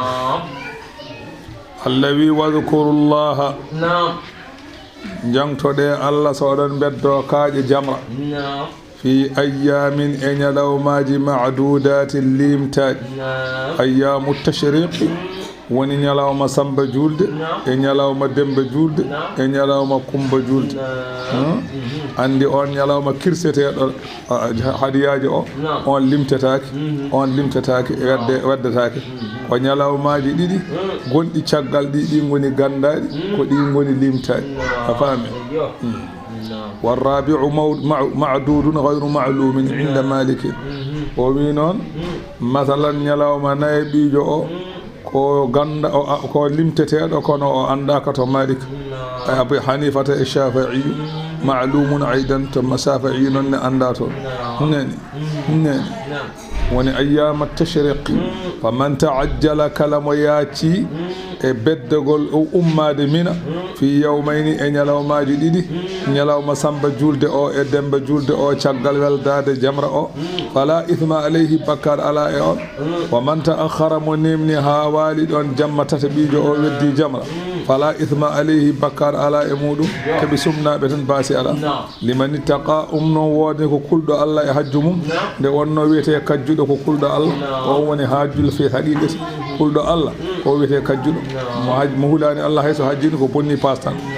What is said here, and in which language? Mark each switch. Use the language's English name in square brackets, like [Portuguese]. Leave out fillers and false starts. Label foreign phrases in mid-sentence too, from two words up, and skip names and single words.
[Fula] Allah wi wadhkurullaha jangtoɗe Allah so oɗon beddo kaaƴe jamra [Arabic] في أيام [Fula] e ñalawmaji ma'dudatin limtaji [Arabic] أيام التشريق [Fula] woni ñalawma samba julde e ñalawma dembe julde e ñalawma kumba julde andi on ñalawma kirseteɗo hadiyaji o on limtetaki waddetaki ko ñalawmaji ɗiɗi gonɗi caggal ɗi goni gandaɗi ko ɗi goni limtaɗi a faami [Arabic] والرابع معدود غير معلوم عند مالك ومن مثلا [Fula] ñalawma naybijo o ko ganda ko limteteɗo kono o andaka to Malik Abu Hanifata e Shafi'i [Arabic] معلوم أيضا [Fula] to Shafi'i non ne anda to neni woni [Arabic] أيام التشريق فمن تعجل [Fula] kalamo yaati e beddegol o ummade mina [Arabic] في يومين [Fula] e ñalawmaji ɗiɗi ñalawma samba julde o e demba julde o caggal weldade jamra o [Arabic] فلا إثم عليه [Fula] bakkar ala e on [Arabic] ومن تأخر [Fula] mo nemni ha wali ɗon jamma tata ɓijo o weddi jamra [Arabic] فلا إثم عليه [Fula] bakkar ala e muɗum keɓe sumnaɓe tan baasi ala [Arabic] لمن اتقى [Fula] non wodde ko kulɗo Allah e hajju mum nde wonno wiyete kajjuɗo ko kulɗo Allah o woni [Arabic] الحاج في الحقيقة [Fula] kulɗo Allah ko wiyete kajjuɗo mo hulani Allah hayso hajjini ko bonni pastan